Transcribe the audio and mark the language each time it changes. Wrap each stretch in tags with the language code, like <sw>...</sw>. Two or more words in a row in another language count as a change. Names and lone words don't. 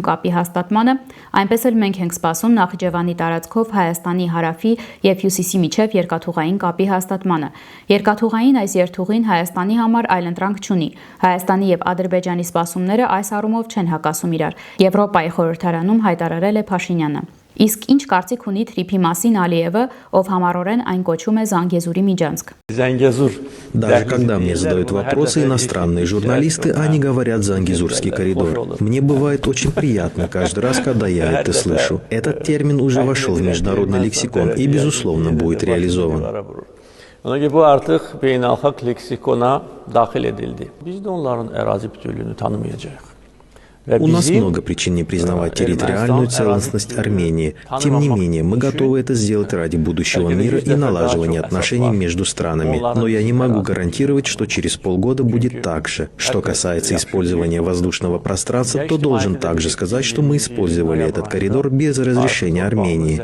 <hy>կապի հաստատմանը, այնպես էլ մենք ենք սպասում Նախիջևանի տարածքով Հայաստանի հարավի եւ հյուսիսի միջև երկաթուղային կապի հաստատմանը։ Երկաթուղային այս երթուղին Հայաստանի համար այլընտրանք չունի։ Հայաստանի եւ Ադրբեջանի սպասումները այս առումով չեն հակասում իրար։ Եվրոպայի խորհրդարանում հայտարարել է Փաշինյանը։ Իսկ ինչ կարծիք ունի թրիփի մասին Ալիևը, ով համառորեն այն կոչում է Զանգեզուրի միջանցք։</hy> <ru>Даже когда мне задают вопросы иностранные журналисты, они говорят «Зангезурский коридор». Мне бывает очень приятно каждый раз, когда я это слышу. Этот термин уже вошел в международный лексикон и, безусловно, будет реализован.</ru> <az>Bu artıq beynəlxalq leksikona daxil edildi. Biz də onların ərazi bütövlüyünü tanımayacağıq.</az> <ru>У нас много причин не признавать территориальную целостность Армении. Тем не менее, мы готовы это сделать ради будущего мира и налаживания отношений между странами. Но я не могу гарантировать, что через полгода будет так же. Что касается использования воздушного пространства, то должен также сказать, что мы использовали этот коридор без разрешения Армении.</ru>